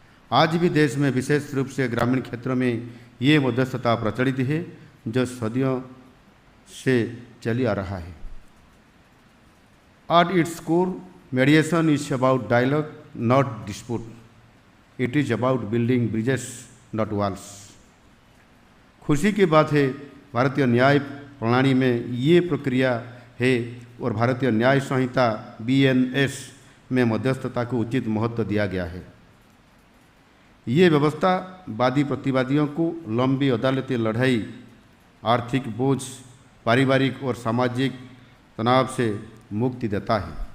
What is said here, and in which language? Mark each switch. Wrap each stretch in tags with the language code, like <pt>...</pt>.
<hi>आज भी देश में विशेष रूप से ग्रामीण क्षेत्रों में ये मध्यस्थता प्रचलित है, जो सदियों से चली आ रहा है।</hi> <en>At its core, mediation is about dialogue, not dispute. It is about building bridges, not walls.</en> <hi>खुशी की बात है, भारतीय न्याय प्रणाली में ये प्रक्रिया है और भारतीय न्याय संहिता BNS में मध्यस्थता को उचित महत्व दिया गया है। ये व्यवस्था वादी प्रतिवादियों को लंबी अदालती लड़ाई, आर्थिक बोझ, पारिवारिक और सामाजिक तनाव से मुक्ति देता है।</hi>